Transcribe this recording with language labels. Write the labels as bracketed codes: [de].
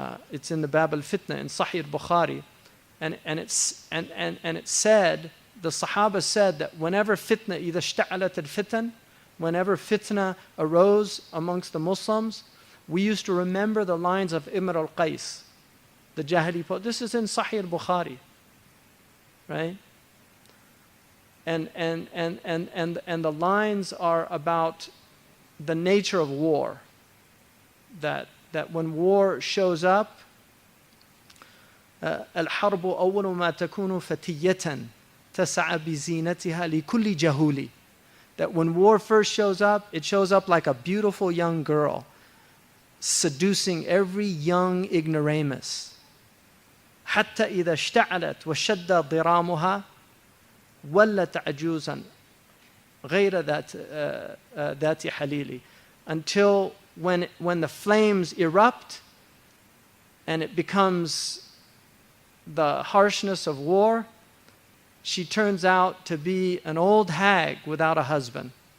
[en] It's in the Bab al-Fitna in Sahih Bukhari. And it said, the Sahaba said that whenever fitna, [ar] إِذَا اشْتَعَلَتِ الْفِتَنِ, [en] whenever fitna arose amongst the Muslims, we used to remember the lines of Imr al-Qais, the Jahili poet. This is in Sahih Bukhari, right? And the lines are about the nature of war. That when war shows up, [ar] الحرب أول ما تكون فتية تسعى بزينتها لكل جهول. [en] That when war first shows up, it shows up like a beautiful young girl, seducing every young ignoramus. [ar] حتى إذا اشتعلت وشد ضرامها ولت عجوزا غير ذات حليل. [en] Until when the flames erupt and it becomes the harshness of war, she turns out to be an old hag without a husband.